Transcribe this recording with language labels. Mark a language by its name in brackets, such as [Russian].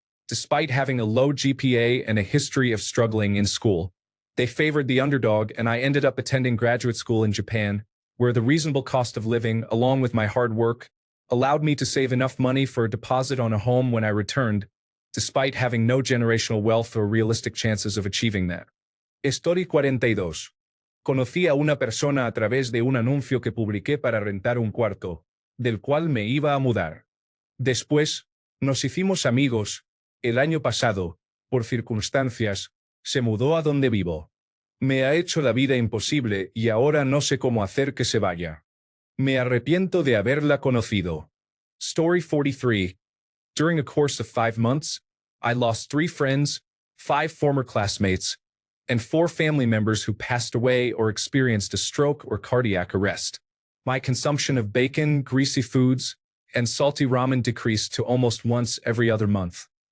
[English] Despite having a low GPA and a history of struggling in school, they favored the underdog, and I ended up attending graduate school in Japan, where the reasonable cost of living, along with my hard work, allowed me to save enough money for a deposit on a home when I returned, despite having no generational wealth or realistic chances of achieving that. Story 42. [Spanish] Conocí a una persona a través de un anuncio que publiqué para rentar un cuarto, del cual me iba a mudar. Después, nos hicimos amigos. El año pasado, por circunstancias, se mudó a donde vivo. Me ha hecho la vida imposible y ahora no sé cómo hacer que se vaya. Me arrepiento de haberla conocido. [English] Story 43. During a course of 5 months, I lost 3 friends, 5 former classmates, and 4 family members who passed away or experienced a stroke or cardiac arrest. My consumption of bacon, greasy foods, and salty ramen decreased to almost once every other month.